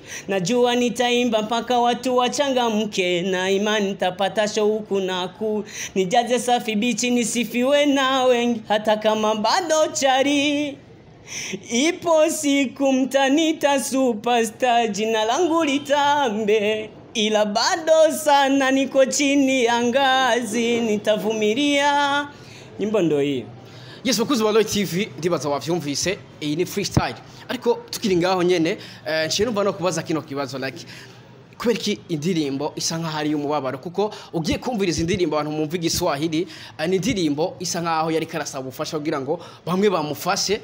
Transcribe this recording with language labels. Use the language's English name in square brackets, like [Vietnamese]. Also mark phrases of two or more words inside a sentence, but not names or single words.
[Swahili] Najua nitaimba mpaka watu wachangamke, na imani nitapata shauku na nijaze Safi Bichi nisifiwe na wengi, hata kama bado chari. Ipo siku mtanita superstar, jina langu litambe, ila bado sana niko chini ya ngazi, nitavumilia. Nyimbo ndo hii. [Rundi] Yes, bakuzi wa Loy TV, ndibaza wavyumvise, iyi ni freestyle. Ariko tukiri ngaho nyene, nshye numva no kubaza kino kibazo like, kubera iki indirimbo isa nkaho ari umubabaro? Kuko ugiye kumviriza indirimbo abantu mumva igiswahili, ni indirimbo isa nkaho yari karasaba ubufasha kugira ngo bamwe bamufashe.